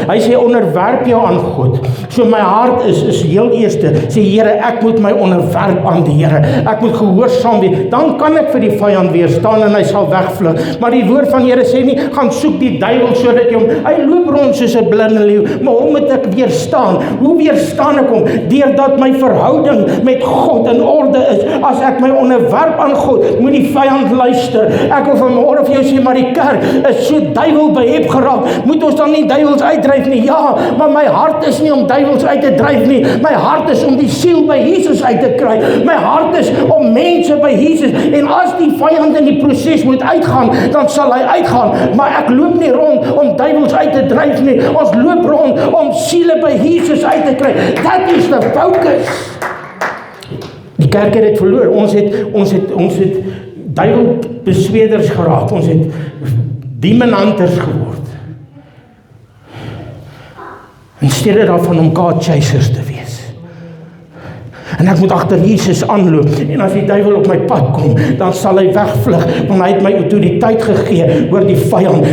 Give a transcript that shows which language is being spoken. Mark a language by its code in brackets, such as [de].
[af] Hy sê onderwerp jou aan God. So my hart is heel eerste, sê Here, ek moet my onderwerp aan die Here. Ek moet gehoorsaam wees. Dan kan ek vir die vyand weerstaan en hy sal wegvlug. Maar die woord van Here sê nie, gaan soek die duiwel sodat jy hom, hy loop rond soos 'n blinde leeu, maar hom moet ek weerstaan. Hoe weerstaan ek hom? Deurdat my verhouding met God in orde is. As ek my onderwerp aan God, moet die vyand luister. Ek wil vanmôre vir jou sê, maar die kerk is so duiwel behep geraak. Moet ons dan nie duiwels uitdryf nie? Ja, maar my hart is nie om duiwels uit te dryf nie. My hart is om die siel by Jesus uit te kry. My hart is om mense by Jesus. En as die vyand in die proses moet uitgaan, dan sal hy uitgaan. Maar ek loop nie rond om duiwels uit te dryf nie. Ons loop rond om siele by Jesus uit te kry. [en] That is the focus. [af] Die kerk het dit verloor. Ons het duiwelbesweders geraak. Ons het demonhunters geword. In steede daarvan om God chasers te wees. En ek moet agter Jesus aanloop. En as die duiwel op my pad kom, dan sal hy wegvlug, want hy het my autoriteit gegee oor die vyand.